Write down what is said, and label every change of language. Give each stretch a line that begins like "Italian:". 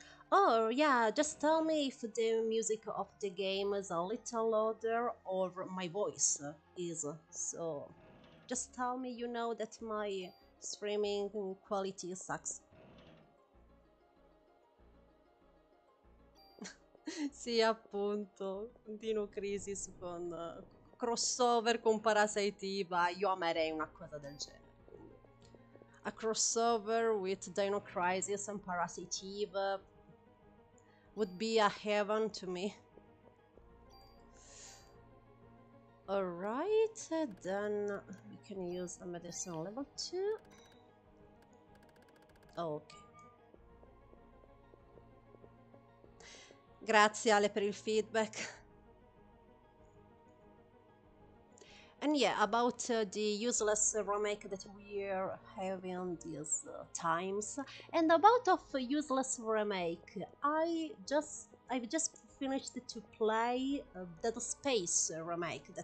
English: Oh yeah, just tell me if the music of the game is a little louder or my voice is. So just tell me, you know that my streaming quality sucks.
Italian: Sì, appunto, Dino Crisis con crossover con Parasite Eve, io amerei una cosa del genere.
English: A crossover with Dino Crisis and Parasite Eve would be a heaven to me. Alright, then we can use the medicine level 2. Ok.
Italian: Grazie Ale per il feedback.
English: And yeah, about the useless remake that we're having these times, and about of useless remake, I've just finished to play Dead Space remake.